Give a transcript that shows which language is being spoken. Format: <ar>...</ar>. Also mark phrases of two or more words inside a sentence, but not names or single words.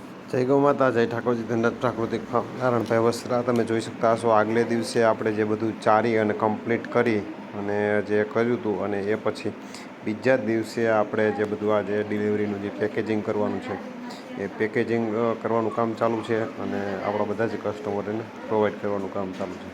<hi>जय गौ माता जय ठाकुरजी</hi> <gu>धनराज प्राकृतिक फार्म नारायणभाई वस्त्रा તમે જોઈ શકતા હશો આગલે દિવસે આપણે જે બધું ચારી અને કમ્પ્લીટ કરી અને જે કર્યું હતું અને એ પછી બીજા દિવસે આપણે જે બધું આ જે ડિલિવરીનું જે પેકેજિંગ કરવાનું છે એ પેકેજિંગ કરવાનું કામ ચાલુ છે અને આપણા બધા જ કસ્ટમરોને પ્રોવાઈડ કરવાનું કામ ચાલુ છે।</gu>